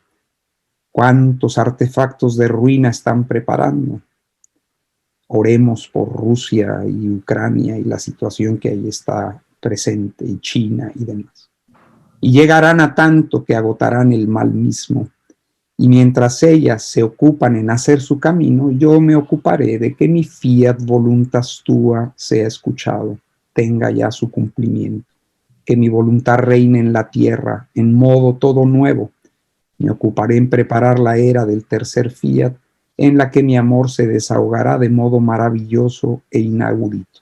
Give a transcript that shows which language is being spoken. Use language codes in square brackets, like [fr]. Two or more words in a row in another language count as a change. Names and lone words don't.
[es] ¿Cuántos artefactos de ruina están preparando? Oremos por Rusia y Ucrania y la situación que ahí está presente, y China y demás. Y llegarán a tanto que agotarán el mal mismo. Y mientras ellas se ocupan en hacer su camino, yo me ocuparé de que mi [la] fiat voluntas tua [es] sea escuchado, tenga ya su cumplimiento, que mi voluntad reine en la tierra en modo todo nuevo. Me ocuparé en preparar la era del tercer fiat, en la que mi amor se desahogará de modo maravilloso e inaudito.